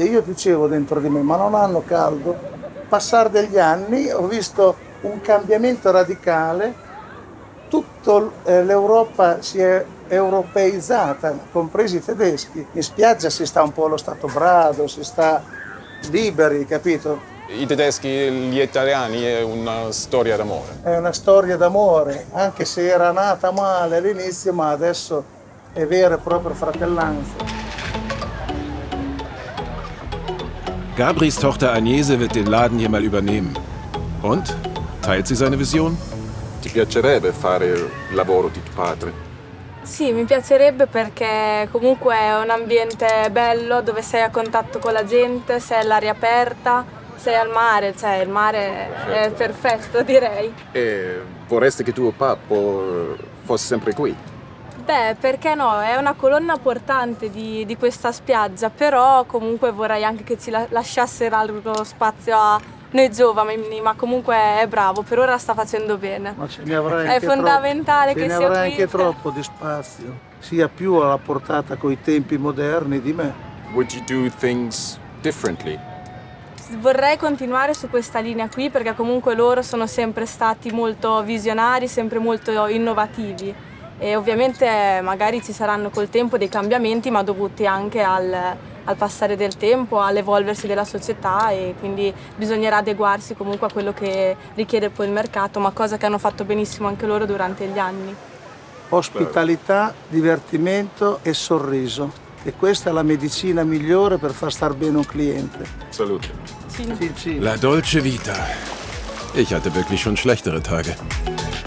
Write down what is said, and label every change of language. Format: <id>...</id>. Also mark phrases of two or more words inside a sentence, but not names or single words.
<it>Io dicevo dentro di me, ma non hanno caldo? Passare degli anni ho visto un cambiamento radicale, tutta l'Europa si è europeizzata, compresi i tedeschi. In spiaggia si sta un po' allo stato brado, si sta liberi, capito? I tedeschi e gli italiani è una storia d'amore. È una storia d'amore, anche se era nata male all'inizio, ma adesso è vera e propria fratellanza.</it> <de>Gabris Tochter Agnese wird den Laden hier mal übernehmen. Und? Teilt sie seine Vision?</de> <it>Ti piacerebbe fare il lavoro di tuo padre? Sì, mi piacerebbe perché comunque è un ambiente bello dove sei a contatto con la gente, sei all'aria aperta, sei al mare, cioè il mare è perfetto, direi. E vorresti che tuo papà fosse sempre qui? Beh, perché no? È una colonna portante di questa spiaggia, però comunque vorrei anche che ci lasciassero lo spazio a noi giovani, ma comunque è bravo, per ora sta facendo bene. Ma ce ne avrai È anche fondamentale troppo. che Ce ne sia avrai qui. anche troppo di spazio, sia più alla portata coi tempi moderni di me.</it> <en>Would you do things differently?</en> <it>Vorrei continuare su questa linea qui perché comunque loro sono sempre stati molto visionari, sempre molto innovativi e ovviamente magari ci saranno col tempo dei cambiamenti ma dovuti anche al passare del tempo, all'evolversi della società e quindi bisognerà adeguarsi comunque a quello che richiede poi il mercato, ma cosa che hanno fatto benissimo anche loro durante gli anni. Ospitalità, divertimento e sorriso. E questa è la medicina migliore per far star bene un cliente. Salute. Cin cin. La dolce vita.</it> <de>Ich hatte wirklich schon schlechtere Tage.</de>